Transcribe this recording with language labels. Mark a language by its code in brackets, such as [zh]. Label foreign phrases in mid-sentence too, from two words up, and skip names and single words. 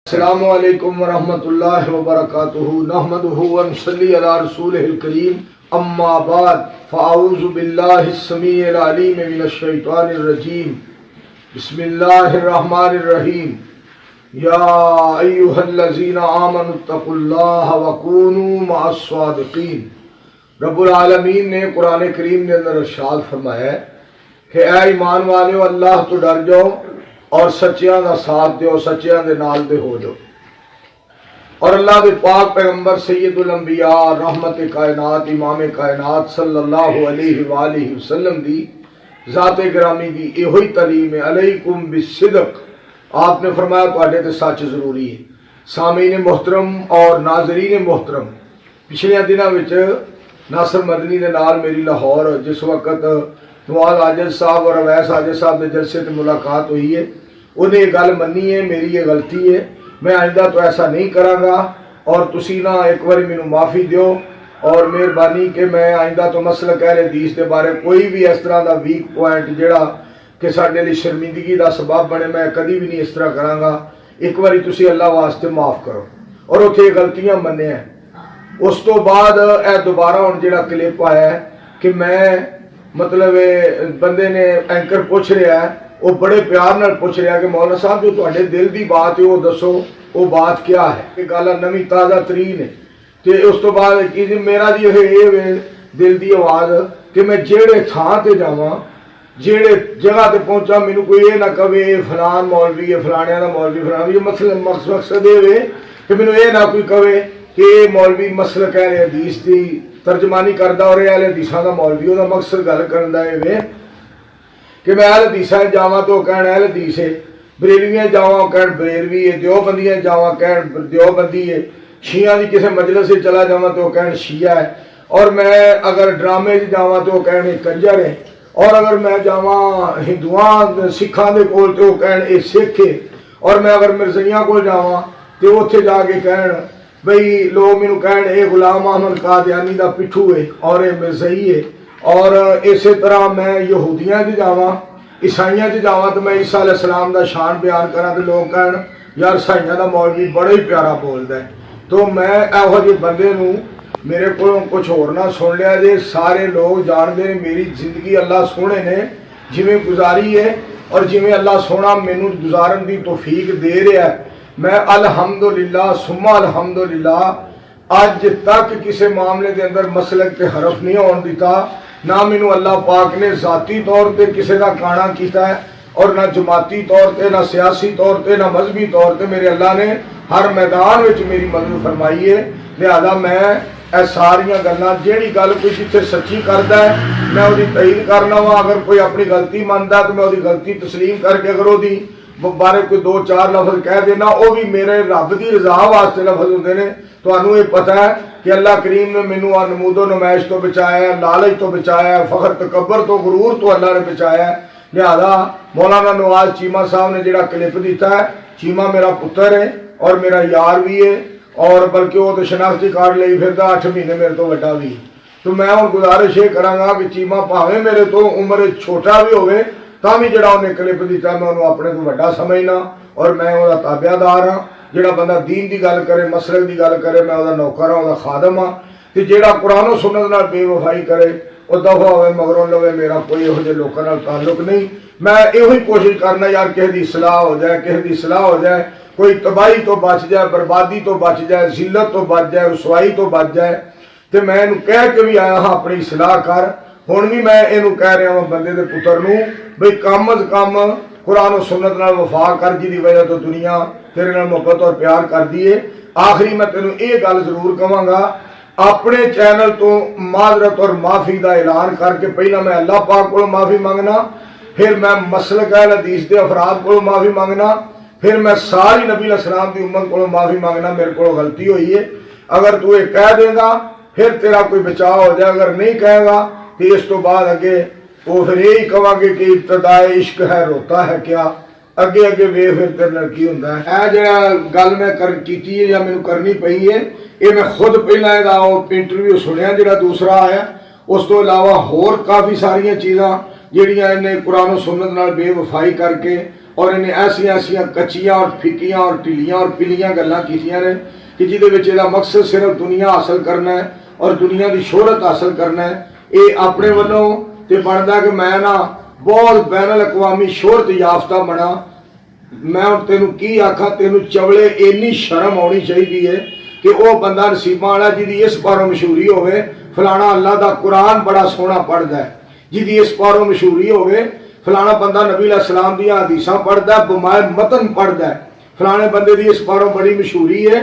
[ar] السلام علیکم ورحمۃ اللہ وبرکاتہ نحمدہ ونصلی علی رسولہ الکریم اما بعد فاعوذ باللہ السمیع العلیم من الشیطان الرجیم بسم اللہ الرحمن الرحیم یا ایہا الذین آمنوا اتقوا اللہ وکونوا مع الصادقین۔ [ur] رب العالمین نے قرآن کریم کے اندر ارشاد فرمایا ہے کہ اے ایمان والو اللہ تو ڈر جاؤ [pa] اور سچیاں دا ساتھ دیو، سچیاں دے نال دے ہو جاؤ۔ اور اللہ دے پاک پیغمبر سید الانبیاء رحمت کائنات امام کائنات [ar] صلی اللہ علیہ وآلہ وسلم [pa] دی ذات گرامی دی ایہی تعلیم ہے [ar] علیکم بالصدق۔ [pa] آپ نے فرمایا تواڈے تے سچ ضروری ہے۔ سامعین محترم اور ناظرین محترم، پچھلے دنوں وچ ناصر مدنی دے نال میری لاہور جس وقت نوال عاجز صاحب اور اویس عاجز صاحب کے جلسے تے ملاقات ہوئی ہے، انہیں یہ گل منی ہے میری یہ غلطی ہے، میں آئندہ تو ایسا نہیں کراں گا اور تسی نہ ایک بار مینوں معافی دیو اور مہربانی کہ میں آئندہ تو مسلک اہل حدیث کے بارے کوئی بھی اس طرح دا ویک پوائنٹ جڑا کہ ساڈے لئی شرمندگی دا سبب بنے میں کدی بھی نہیں اس طرح کراں گا۔ ایک باری تسی اللہ واسطے معاف کرو اور اتھے غلطیاں مننے ہیں۔ اس تو بعد اے دوبارہ ہن جڑا کلپ آیا ہے کہ میں مطلب بندے نے اینکر پوچھ رہا ہے، وہ بڑے پیار نال پوچھ رہا ہے کہ مولانا صاحب جو تواڈے دل دی بات ہے وہ دسو، وہ بات کیا ہے؟ کہ گل نویں تازہ ترین ہے۔ تے اس تو بعد کی میرا جی یہ دل دی آواز کہ میں جیڑے تھاں تے جاواں، جیڑے جگہ تے پہنچا، مینوں کوئی یہ نہ کہے یہ فلان مولوی ہے، فلانیاں دا مولوی فلان، یہ مقصد یہ کہ مینوں یہ نہ کوئی کہے کہ یہ مولوی مسلک اہل حدیث دی ترجمانی کردا اور اہل حدیثاں دا مولوی، وہ مقصد گل کرن دا اے کہ میں اہل حدیثاں جاواں تو کہن اہل حدیث ہے، بریلویاں جاواں کہن بریلوی ہے، دیوبندیاں جاواں کہن دیوبندی ہے، شیعہ دی کسے مجلس سے چلا جاواں تو کہن شیعہ ہے، اور میں اگر ڈرامے جاواں تو کہن کنجر ہے، اور اگر میں جاواں ہندوؤں سکھاں دے کول تو کہن اے سکھ ہے، اور میں اگر مرزائیاں کول جاواں تو اوتھے جا کے کہن بھئی لوگ مینوں کہن اے غلام احمد قادیانی دا پٹھو ہے اور اے مرزائی ہے، اور اسی طرح میں یہودیاں چ جاواں عیسائیاں چ جاواں تو میں عیسیٰ [ar] علیہ السلام [pa] دا شان بیان کراں تو لوگ کہن یار عیسائیاں دا مولوی بڑا ہی پیارا بولدا ہے۔ تو میں ایہو جہے بندے نوں میرے کولوں کچھ ہور نہ سن لیا جے۔ سارے لوگ جاندے نے میری زندگی اللہ سونے نے جویں گزاری ہے اور جویں اللہ سونا مینوں گزارن دی توفیق دے رہا ہے، میں [ar] الحمدللہ ثم الحمدللہ [pa] اج تک کسی معاملے دے اندر مسلک تے حرف نہیں ہون دیتا، نہ مینوں اللہ پاک نے ذاتی طور تے کسی دا کانا کیتا ہے اور نہ جماعتی طور تے، نہ سیاسی طور تے، نہ مذہبی طور تے۔ میرے اللہ نے ہر میدان وچ میری مدد فرمائی ہے، لہذا میں اے ساریاں گلاں جیڑی گل کوئی جتھے سچی کردا ہے میں وہی تائید کرنا وا، اگر کوئی اپنی غلطی مندا تو میں وہی غلطی تسلیم کر کے اگر وہی بارے کوئی دو چار لفظ کہہ دینا وہ بھی میرے رب دی رضا واسطے لفظ ہوندے نے۔ تانوں یہ پتہ ہے کہ اللہ کریم نے مینوں نمود و نمائش تو بچایا ہے، لالچ تو بچایا ہے، فخر تکبر تو غرور تو اللہ نے بچایا ہے۔ لہذا مولانا نواز چیمہ صاحب نے جڑا کلپ دیتا ہے، چیمہ میرا پتر ہے اور میرا یار بھی ہے، اور بلکہ وہ تو شناختی کارڈ لئی پھردا 8 مہینے میرے تو وڈا بھی۔ تو میں ہن گزارش یہ کراں گا کہ چیمہ بھاویں میرے تو عمر چھوٹا بھی ہوئے تاں بھی جڑا انہیں کلپ دیتا میں انہوں اپنے تو وڈا سمجھنا اور میں وہ تابعہ دار ہاں۔ جڑا بندہ دین دی گل کرے، مسلک دی گل کرے، میں وہ نوکر ہاں، وہ خادم ہاں۔ تے جڑا قرآن و سنت نال بے وفائی کرے وہ دفع ہوئے مگروں لوے، میرا کوئی یہو جہے لوکاں نال تعلق نہیں۔ میں یہی کوشش کرنا یار کسی دی اصلاح ہو جائے، کسی دی اصلاح ہو جائے، کوئی تباہی تو بچ جائے، بربادی تو بچ جائے، ذلت تو بچ جائے، رسوائی تو بچ جائے۔ تے میں انہوں کہہ کے بھی آیا ہاں اپنی اصلاح کر، ہن بھی میں انہوں کہہ رہا ہوں بندے دے پتر نوں بھئی کم از کم قرآن و سنت نال وفا کر، جی دی وجہ تو دنیا تیرے نال محبت اور پیار کر دیے۔ آخری میں تینوں یہ گل ضرور کہاں گا، اپنے چینل تو معذرت اور معافی دا اعلان کر کے پہلا میں اللہ پاک کو معافی مانگنا، پھر میں مسلک اہل حدیث دے افراد کو معافی مانگنا، پھر میں ساری نبی [ar] علیہ السلام [pa] دی امت کو معافی مانگنا، میرے کو غلطی ہوئی ہے۔ اگر تو یہ کہہ دے گا پھر تیرا کوئی بچاؤ ہو جائے، اگر نہیں کہے گا کہ اس تو بعد اگے وہ پھر یہی کہاں گے کہ [ur] ابتدائے عشق ہے روتا ہے کیا، [pa] اگے اگے وے پھر تیرے نال کی ہوندا ہے۔ اے جڑا گل میں کیتی ہے یا مینوں کرنی پئی ہے، یہ میں خود پہلا دا انٹرویو سنیا جڑا دوسرا آیا، اس تو علاوہ ہور کافی ساریاں چیزاں جہاں انہیں قرآن و سنت نال بے وفائی کر کے اور انہیں ایسا کچیاں اور پھکیاں اور ٹھلیاں اور پلیاں گلاں کیتیاں نے کہ جہدے وچ دا مقصد صرف دنیا حاصل کرنا ہے اور دنیا دی شہرت حاصل کرنا ہے. یہ اپنے والوں تے بنتا کہ میں نا بہت بین الاقوامی شہرت یافتہ بنا. میں تینوں کی آکھاں تینوں چولے اینی شرم ہونی چاہیے کہ وہ بندہ نصیباں والا جی اس پاروں مشہوری ہوئے فلانا اللہ دا قرآن بڑا سونا پڑھتا ہے، جی اس پاروں مشہوری ہوئے فلانا بندہ نبی [ar] علیہ السلام [pa] دیا حدیثاں پڑھتا ہے، بمائے متن پڑھتا ہے، فلانے بندے دی اس پاروں بڑی مشہوری ہے.